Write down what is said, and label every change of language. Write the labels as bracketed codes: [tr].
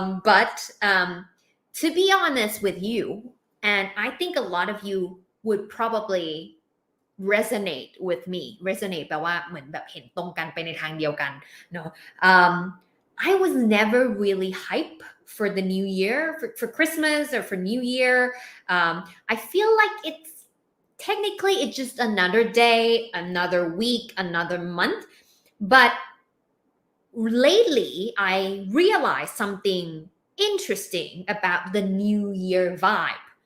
[en] But to be honest with you, and I think a lot of you would probably resonate with me. Resonate [th] แปลว่าเหมือนแบบเห็นตรงกันไปในทางเดียวกันเนาะ [en] I was never really hype for the new year, for Christmas or for New Year. I feel like it's technically it's just another day, another week, another month. But lately, I realized something interesting about the New Year vibe.